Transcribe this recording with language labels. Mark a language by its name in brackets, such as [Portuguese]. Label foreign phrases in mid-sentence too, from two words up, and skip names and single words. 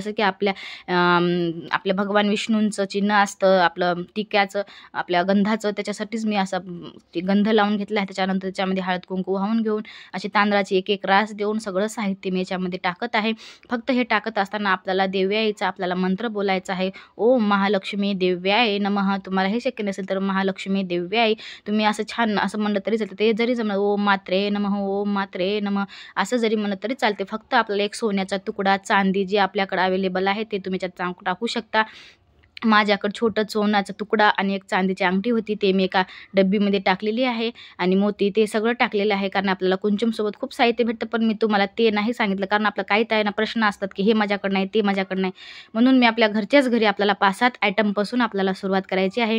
[Marathi] जसं की आपल्या भगवान विष्णूंचं चिन्ह असतं, आपलं टिक्याचं, आपल्या गंधाचं, त्याच्यासाठीच मी असं ते गंध लावून घेतला आहे। त्याच्यानंतर त्याच्यामध्ये हळद कुंकू वाहून घेऊन अशी तांदळाची एक रास देऊन सगळं साहित्य मी याच्यामध्ये टाकत आहे। फक्त हे टाकत असताना आपल्याला देव्याईचा आपल्याला मंत्र बोलायचा आहे, [Sanskrit] ओम महालक्ष्मी देव्याय नमः। [Marathi] तुम्हाला हे शक्य नसेल तर [Sanskrit] महालक्ष्मी देव्याय [Marathi] तुम्ही असं छान असं म्हणलं तरी चालतं, ते जरी जमलं [Sanskrit] ओम मात्रे नमः, ओम मात्रे नमः [Marathi] असं जरी म्हणलं तरी चालते। फक्त आपल्याला एक सोन्याचा तुकडा, चांदी जे आपल्याकडे अवेलेबल आहे ते तुम्ही त्यात टाकू शकता। माझ्याकडे छोटं सोन्याचा तुकडा आणि एक चांदीची अंगठी होती, ते मी एका डब्बीमध्ये टाकलेली आहे, आणि मोती ते सगळं टाकलेलं आहे। कारण आपल्याला कुंचमसोबत खूप साहित्य भेटतं, पण मी तुम्हाला ते नाही सांगितलं, कारण आपलं काही ताईंना प्रश्न असतात की हे माझ्याकडं नाही, ते माझ्याकडं नाही, म्हणून मी आपल्या घरच्याच घरी आपल्याला 5-7 आयटमपासून आपल्याला सुरुवात करायची आहे।